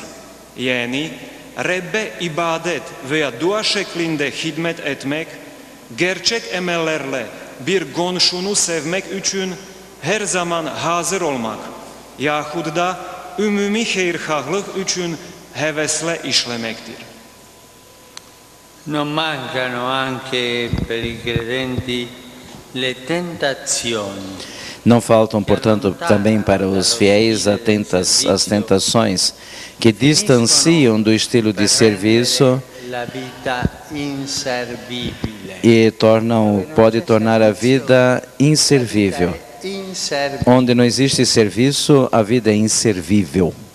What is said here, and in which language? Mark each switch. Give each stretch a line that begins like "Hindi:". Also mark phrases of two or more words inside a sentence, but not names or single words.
Azerbaijani: Yəni, Rəbbə ibadət və ya dua şəklində xidmət etmək, gerçək əməllərlə bir qonşunu sevmək üçün hər zaman hazır olmaq, yaxud da ümumi xeyirxahlıq üçün həvəslə işləməkdir.
Italian: Non mancano anche per i credenti le tentazioni.
Portuguese: Não faltam, portanto, também para os fiéis as tentações que distanciam do estilo de serviço e pode tornar a vida inservível. Onde não existe serviço, a vida é inservível.